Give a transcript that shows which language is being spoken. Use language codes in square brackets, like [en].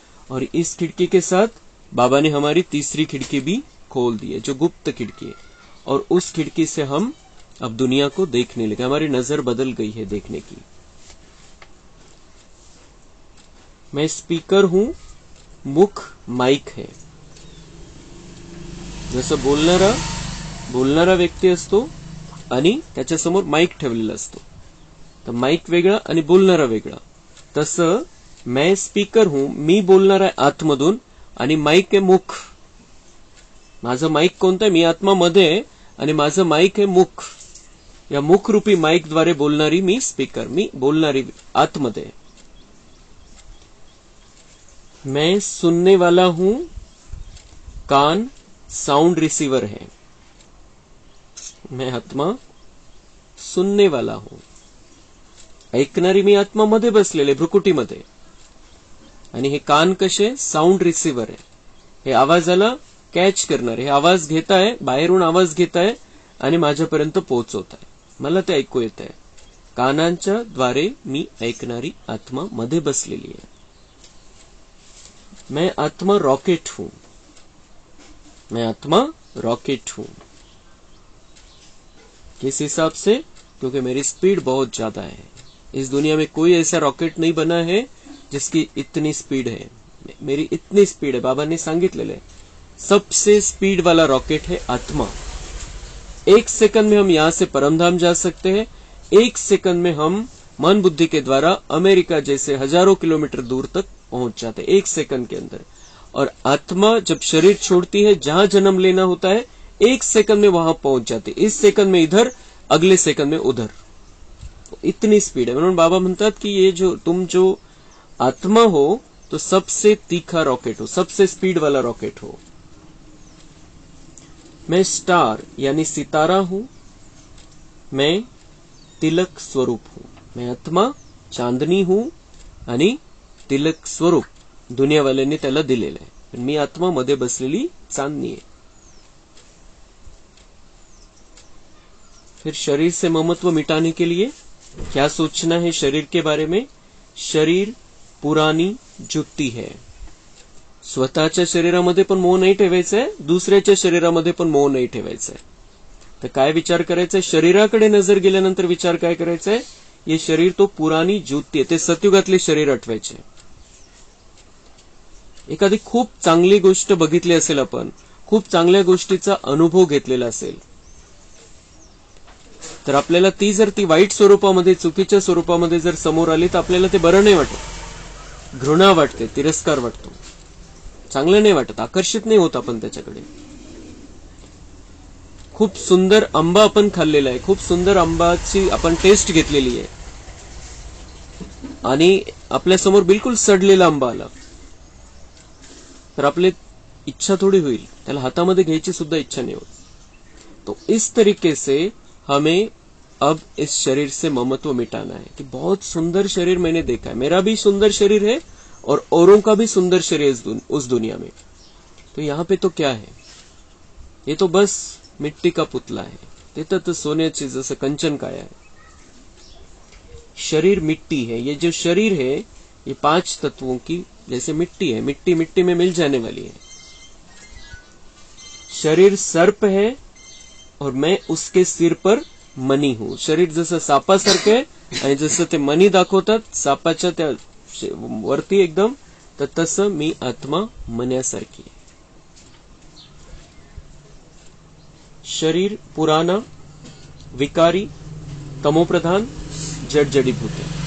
[hi] और इस खिड़की के साथ बाबा ने हमारी तीसरी खिड़की भी खोल दी है, जो गुप्त खिड़की है, और उस खिड़की से हम अब दुनिया को देखने लगे. हमारी नजर बदल गई है देखने की. मैं स्पीकर हूं, मुख माइक है. [mr] जसं बोलणारा व्यक्ती असतो आणि त्याच्यासमोर माईक ठेवलेला असतो, तर माईक वेगळा आणि बोलणारा वेगळा. तसं [hi] मैं स्पीकर हूं, [mr] मी बोलणार आहे आतमधून, आणि माईक आहे मुख. माझं माईक कोणतं आहे, मी आत्मा मध्ये आहे आणि माझं माईक आहे मुख. या मुख रूपी माईक द्वारे बोलणारी मी स्पीकर, मी बोलणारी आतमध्ये. [hi] मैं सुनने वाला हूं, कान साउंड रिसीवर है. [mr] मैं आत्मा सुनने वाला हूं, ऐकणारी मी आत्मा मध्ये बसलेले भ्रुकुटीमध्ये, आणि हे कान कसे साऊंड रिसिव्हर आहे, हे आवाजाला कॅच करणारे, हे आवाज घेत आहे, बाहेरून आवाज घेत आहे आणि माझ्यापर्यंत पोहोचवत आहे, मला ते ऐकू येत आहे. कानांच्या द्वारे मी ऐकणारी आत्मा मध्ये बसलेली आहे. [hi] मैं आत्मा रॉकेट हूं. मैं आत्मा रॉकेट हूं. किस हिसाब से? क्योंकि मेरी स्पीड बहुत ज्यादा है. इस दुनिया में कोई ऐसा रॉकेट नहीं बना है जिसकी इतनी स्पीड है. मेरी इतनी स्पीड है. बाबा ने [mr] सांगितलेलं आहे, [hi] सबसे स्पीड वाला रॉकेट है आत्मा. 1 सेकंड में हम यहां से परमधाम जा सकते हैं. 1 सेकंड में हम मन बुद्धि के द्वारा अमेरिका जैसे हजारों किलोमीटर दूर तक पहुंच जाते हैं, 1 सेकंड के अंदर. और आत्मा जब शरीर छोड़ती है, जहां जन्म लेना होता है, 1 सेकंड में वहां पहुंच जाते. इस सेकंड में इधर, अगले सेकंड में उधर. इतनी स्पीड है. [mr] म्हणून बाबा म्हणतात की [hi] ये जो तुम जो आत्मा हो तो सबसे तीखा रॉकेट हो, सबसे स्पीड वाला रॉकेट हो. मैं स्टार यानी सितारा हूं. मैं तिलक स्वरूप हूं. मैं आत्मा चांदनी हूं [mr] आणि तिलक स्वरूप दुनियावाल्यांनी त्याला दिलेलं आहे. पण मी आत्मा मध्ये बसलेली चांदनी आहे. [hi] फिर शरीर से ममत्व मिटाने के लिए क्या सोचना है शरीर के बारे में? शरीर पुरानी जुत्ती है. [mr] स्वतःच्या शरीरामध्ये पण मोह नाही ठेवायचा आहे, दुसऱ्याच्या शरीरामध्ये पण मोह नाही ठेवायचा आहे. तर काय विचार करायचा आहे? शरीराकडे नजर गेल्यानंतर विचार काय करायचा आहे? [hi] ये शरीर तो पुरानी जुत्ती [mr] आहे. ते सतयुगातले शरीर आठवायचे. एखादी खूप चांगली गोष्ट बघितली असेल, आपण खूप चांगल्या गोष्टीचा अनुभव घेतलेला असेल, तर आपल्याला ती जर ती वाईट स्वरूपामध्ये, चुकीच्या स्वरूपामध्ये जर समोर आली, तर आपल्याला ते बरं नाही वाटत, घृणा वाटते, तिरस्कार वाटतो, चांगलं नाही वाटत, आकर्षित नाही होत आपण त्याच्याकडे. खूप सुंदर आंबा आपण खाल्लेला आहे, खूप सुंदर आंबाची आपण टेस्ट घेतलेली आहे, आणि आपल्यासमोर बिलकुल सडलेला आंबा आला, तर आपली इच्छा थोड़ी होईल, त्याला हातामध्ये घ्यायची सुद्धा इच्छा नहीं होती. [hi] तो इस तरीके से हमें अब इस शरीर से ममत्व मिटाना है कि बहुत सुंदर शरीर मैंने देखा है, मेरा भी सुंदर शरीर है और औरों का भी सुंदर शरीर उस दुनिया में. तो यहाँ पे तो क्या है, ये तो बस मिट्टी का पुतला है, [mr] तिथं तर सोन्याची जसं कंचन काया [hi] है. शरीर मिट्टी है, ये जो शरीर है ये 5 तत्वों की जैसे मिट्टी है, मिट्टी मिट्टी में मिल जाने वाली है. शरीर सर्प है और मैं उसके सिर पर मनी हूं. [mr] शरीर जसं सापासारखं आहे आणि जसं ते मनी दाखवतात सापाच्या त्या वरती एकदम, तर तसं मी आत्मा मन्यासारखी आहे. [hi] शरीर पुराना, विकारी, तमोप्रधान, जड़-जड़ीभूत है.